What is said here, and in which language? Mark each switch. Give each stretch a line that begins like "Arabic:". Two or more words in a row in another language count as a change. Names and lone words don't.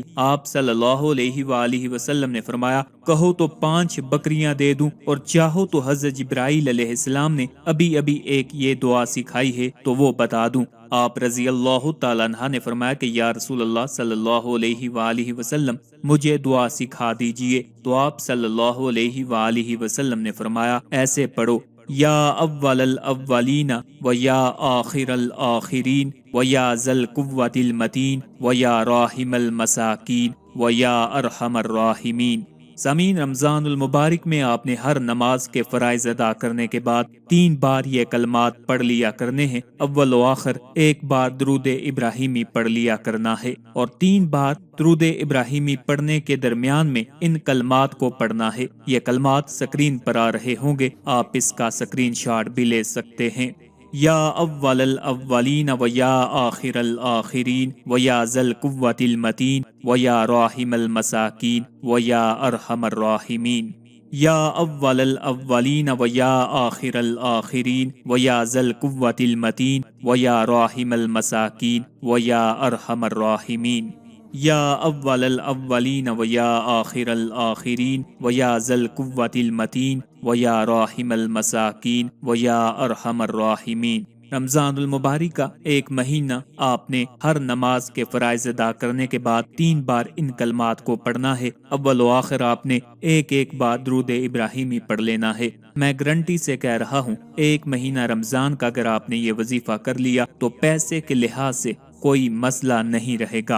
Urdu: آپ
Arabic: صلی اللہ علیہ وآلہ وسلم
Urdu: نے فرمایا، کہو تو 5 بکریاں دے دوں، اور چاہو تو حضرت جبرائیل
Arabic: علیہ السلام
Urdu: نے ابھی ایک یہ دعا سکھائی ہے تو وہ بتا دوں۔ آپ
Arabic: رضی اللہ تعالیٰ عنہ
Urdu: نے فرمایا کہ
Arabic: یا رسول اللہ صلی اللہ علیہ وآلہ وسلم،
Urdu: مجھے دعا سکھا دیجئے۔ تو آپ
Arabic: صلی اللہ علیہ وآلہ وسلم
Urdu: نے فرمایا، ایسے پڑھو،
Arabic: یا اول الاولین و یا آخر الآخرین و یا ذل قوت المتین و یا راحم المساکین و یا ارحم الراحمین۔
Urdu: سامعین، رمضان المبارک میں آپ نے ہر نماز کے فرائض ادا کرنے کے بعد 3 بار یہ کلمات پڑھ لیا کرنے ہیں۔ اول و آخر 1 بار درود ابراہیمی پڑھ لیا کرنا ہے، اور 3 بار درود ابراہیمی پڑھنے کے درمیان میں ان کلمات کو پڑھنا ہے۔ یہ کلمات سکرین پر آ رہے ہوں گے، آپ اس کا
English: screen shot
Urdu: بھی لے سکتے ہیں۔
Arabic: یا اول الاولین و یا آخر الآخرین و یا ذل قوت المتین و یا راحم المساکین و یا ارحم الراحمین۔ یا اول الاولین و یا آخر الآخرین و یا ذل قوت المتین و یا راحم المساکین و یا ارحم الراحمین۔ یا اول الاولین و یا آخر الآخرین و یا ذل قوت المتین و یا راحم المساکین و یا ارحم الراحمین۔
Urdu: رمضان المبارک کا 1 مہینہ آپ نے ہر نماز کے فرائض ادا کرنے کے بعد 3 بار ان کلمات کو پڑھنا ہے۔ اول و آخر آپ نے ایک بار درود ابراہیمی پڑھ لینا ہے۔ میں گارنٹی سے کہہ رہا ہوں، 1 مہینہ رمضان کا اگر آپ نے یہ وظیفہ کر لیا تو پیسے کے لحاظ سے کوئی مسئلہ نہیں رہے گا۔